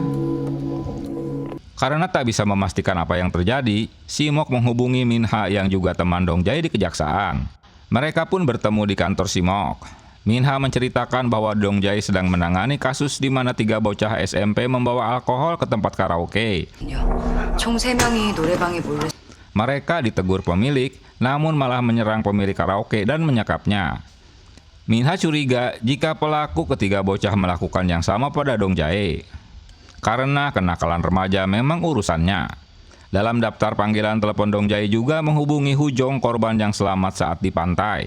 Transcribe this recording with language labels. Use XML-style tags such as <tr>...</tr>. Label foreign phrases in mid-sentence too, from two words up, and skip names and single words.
<id>Karena tak bisa memastikan apa yang terjadi, Simok menghubungi Minha yang juga teman Dong Jae di kejaksaan. Mereka pun bertemu di kantor Simok. Minha menceritakan bahwa Dong Jae sedang menangani kasus di mana 3 bocah SMP membawa alkohol ke tempat karaoke.</id> <ko>총 3명이 노래방에 몰래.</ko> <id>Mereka ditegur pemilik, namun malah menyerang pemilik karaoke dan menyekapnya. Minha curiga jika pelaku ketiga bocah melakukan yang sama pada Dong Jae. Karena kenakalan remaja memang urusannya. Dalam daftar panggilan telepon Dong Jae juga menghubungi Hujong, korban yang selamat saat di pantai.</id>